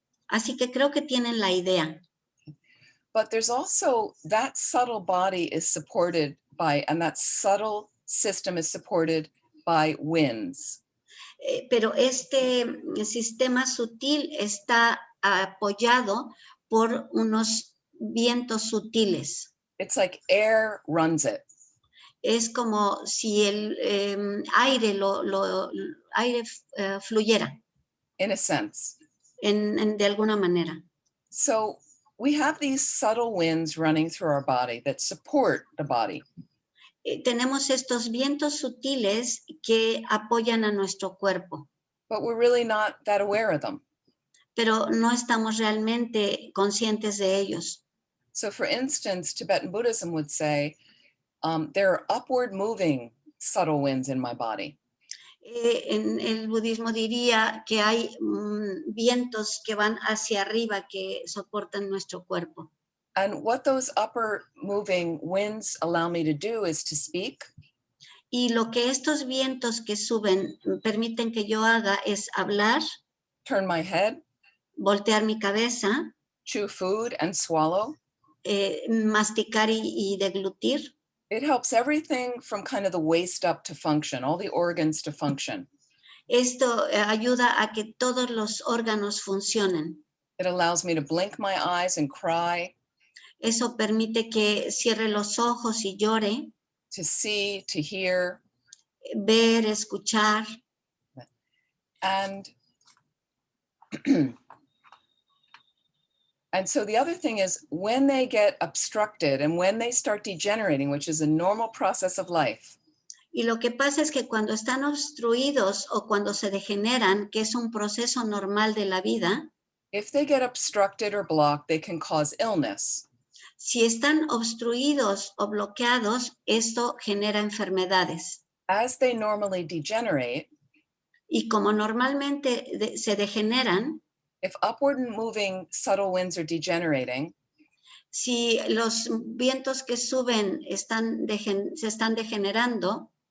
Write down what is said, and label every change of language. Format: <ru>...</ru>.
<es>Así que creo que tienen la idea.</es> <en>But there's also that subtle body is supported by, and that subtle system is supported by winds.</en> <es>Pero este sistema sutil está apoyado por unos vientos sutiles.</es> <en>It's like air runs it.</en> <es>Es como si el aire fluyera.</es> <en>In a sense.</en> <es>De alguna manera.</es> <en>So we have these subtle winds running through our body that support the body.</en> <es>Tenemos estos vientos sutiles que apoyan a nuestro cuerpo.</es> <en>But we're really not that aware of them.</en> <es>Pero no estamos realmente conscientes de ellos.</es> <en>So for instance, Tibetan Buddhism would say, there are upward moving subtle winds in my body.</en> <es>En el budismo diría que hay vientos que van hacia arriba que soportan nuestro cuerpo.</es> <en>And what those upper moving winds allow me to do is to speak.</en> <es>Y lo que estos vientos que suben permiten que yo haga es hablar,</es> <en>turn my head,</en> <es>voltear mi cabeza,</es> <en>chew food and swallow.</en> <es>Masticar y deglutir.</es> <en>It helps everything from kind of the waist up to function, all the organs to function.</en> <es>Esto ayuda a que todos los órganos funcionen.</es> <en>It allows me to blink my eyes and cry.</en> <es>Eso permite que cierre los ojos y llore.</es> <en>To see, to hear.</en> <es>Ver, escuchar.</es> <en>And so the other thing is when they get obstructed and when they start degenerating, which is a normal process of life.</en> <es>Y lo que pasa es que cuando están obstruidos o cuando se degeneran, que es un proceso normal de la vida.</es> <en>If they get obstructed or blocked, they can cause illness.</en> <es>Si están obstruidos o bloqueados, esto genera enfermedades.</es> <en>As they normally degenerate,</en> <es>y como normalmente se degeneran,</es> <en>if upward moving subtle winds are degenerating,</en> <es>si los vientos que suben se están degenerando,</es>